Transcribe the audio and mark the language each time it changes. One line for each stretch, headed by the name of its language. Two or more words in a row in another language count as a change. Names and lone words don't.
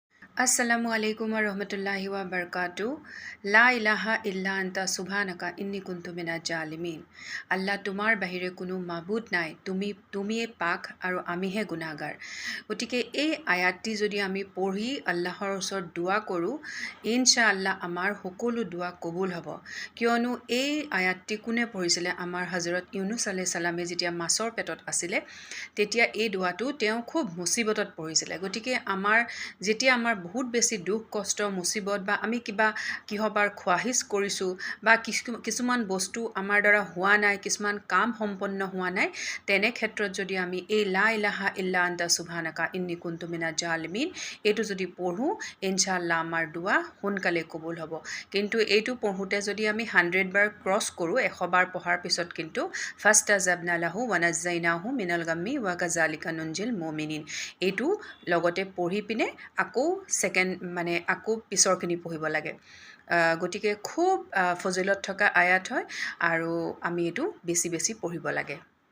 Arabic: السلام عليكم ورحمة الله وبركاته. لا إله إلا أنت سبحانك إني كنت من الظالمين.
Assamese: Allah তোমাৰ বাহিৰে কোনো মাবুদ নাই, তুমিয়ে পাক আৰু আমিহে গুনাহগাৰ। গতিকে এই আয়াতটি যদি আমি পঢ়ি আল্লাহৰ ওচৰত দোৱা কৰোঁ, ইনশাআল্লাহ আমাৰ সকলো দোৱা কবুল হ'ব। কিয়নো এই আয়াতটি কোনে পঢ়িছিলে? আমাৰ হযৰত ইউনুস
Arabic: عليه السلام
Assamese: যেতিয়া মাছৰ পেটত আছিলে, তেতিয়া এই দোৱাটো তেওঁ খুব মুসিবতত পঢ়িছিলে। গতিকে যেতিয়া আমাৰ বহুত বেছি দুখ কষ্ট মুসিবত বা আমি কিহবাৰ খোৱাহিছ কৰিছোঁ বা কিছুমান বস্তু আমাৰ দ্বাৰা হোৱা নাই, কিছুমান কাম সম্পন্ন হোৱা নাই, তেনে ক্ষেত্ৰত যদি আমি এই
Arabic: لا إله إلا أنت سبحانك إني كنت من الظالمين
Assamese: এইটো যদি পঢ়ো, ইনশাআল্লাহ আমাৰ দোৱা সোনকালে কবুল হ'ব। কিন্তু এইটো পঢ়োতে যদি আমি 100 বাৰ ক্ৰছ কৰোঁ, 100 বাৰ পঢ়াৰ পিছত কিন্তু
Arabic: فاستجبنا له ونجيناه من الغم وكذلك ننجي المؤمنين
Assamese: এইটো লগতে পঢ়ি পিনে আকৌ আকৌ পিছৰখিনি পঢ়িব লাগে। গতিকে খুব ফজিলত থকা আয়াত হয় আৰু আমি এইটো বেছি বেছি পঢ়িব লাগে।